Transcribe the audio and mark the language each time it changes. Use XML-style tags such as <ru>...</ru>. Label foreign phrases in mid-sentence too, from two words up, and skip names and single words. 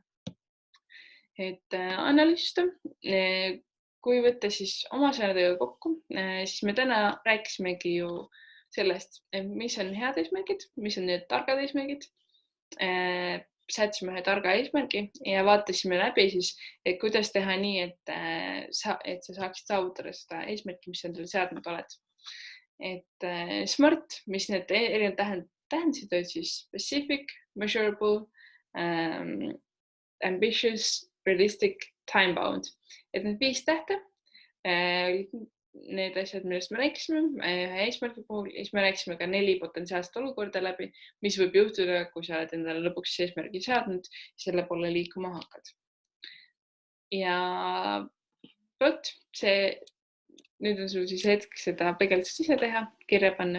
<et>Et analüüsida, kui võtta siis oma sõnadega kokku, siis me täna rääkisimegi ju sellest, mis on head eesmärgid, mis on need targad eesmärgid. Sätsime ühe targa eesmärgi ja vaatasime läbi siis, et kuidas teha nii, et sa saaksid saavutada seda eesmärki, mis sa endale seadnud oled. Et SMART, mis need erinevad tähendasid, olid siis</et> <en>specific, measurable, ambitious, realistic, time-bound.</en> <et>Et need 5 tähte, need asjad, millest me rääkisime ühe eesmärgi puhul, siis me rääkisime ka 4 potentsiaalset olukorda läbi, mis võib juhtuda, kui sa oled endale lõpuks eesmärgi seadnud, selle poole liikuma hakkad. Ja nüüd on sul siis hetk seda peegeldust ise teha, kirja panna.</et>